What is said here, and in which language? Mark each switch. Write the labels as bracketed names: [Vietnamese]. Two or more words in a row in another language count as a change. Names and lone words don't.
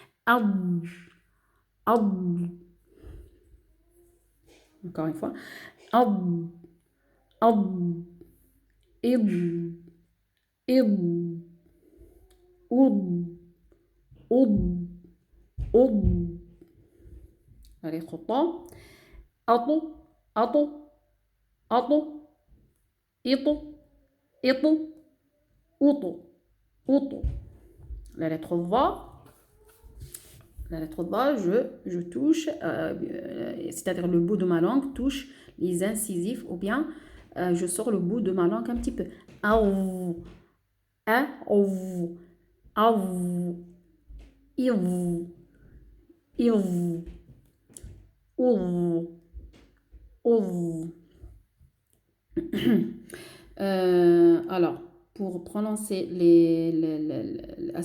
[French] Encore une fois. La lettre ta. [Tahitian] Ato, ato, ato, ito, ito, uto, uto. [French] La lettre va. La lettre va, je touche, c'est-à-dire le bout de ma langue touche les incisifs ou bien je sors le bout de ma langue un petit peu. [Tahitian] Au, a, au, iv, iv, [French] alors, pour prononcer la